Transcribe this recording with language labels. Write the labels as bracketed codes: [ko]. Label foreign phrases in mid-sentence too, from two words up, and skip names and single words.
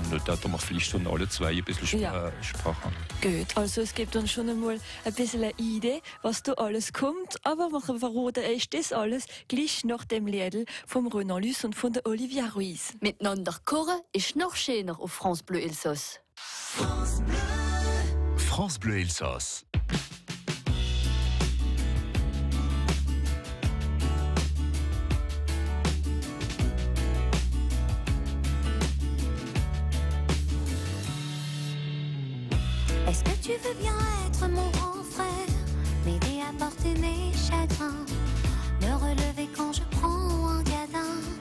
[de] Da haben wir vielleicht von alle 2 ein bisschen Sprache. Gut, also es gibt uns schon einmal ein bisschen eine Idee, was da alles kommt, aber wir verraten euch das alles gleich nach dem Liedl vom Renan Luce und von der Olivia Ruiz. Miteinander kochen ist noch schöner auf France Bleu Elsass. France Bleu. France Bleu Elsass. [fr] Est-ce que tu veux bien être mon grand frère, m'aider à porter mes chagrins, me relever quand je prends un gadin?